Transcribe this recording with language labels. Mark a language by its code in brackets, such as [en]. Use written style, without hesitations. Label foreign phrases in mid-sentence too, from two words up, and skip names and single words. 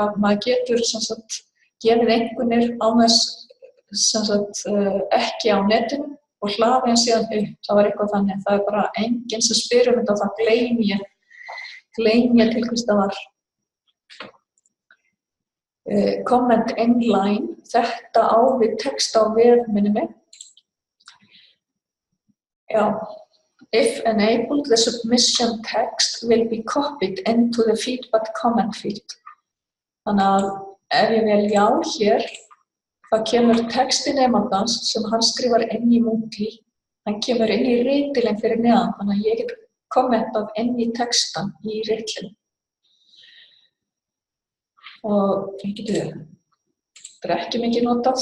[is] Maður getur gefið einkunnir án þess ekki á netinu og hlaði hann síðan upp. Það var eitthvað þannig. Það bara enginn sem spyr þetta og það gleymi ég til hvers það var. [en] Comment inline, [is] þetta á við texta á vef minni mig. Já. [en] If enabled, the submission text will be copied into the feedback comment field. [is] Þannig að ef ég vel já hér, þá kemur texti nemandans sem hann skrifar inn í Moodle, hann kemur inn í ritilinn fyrir neðan, þannig að ég get kommentað inn í textan í ritilinn. Og þetta ekki mikið notað.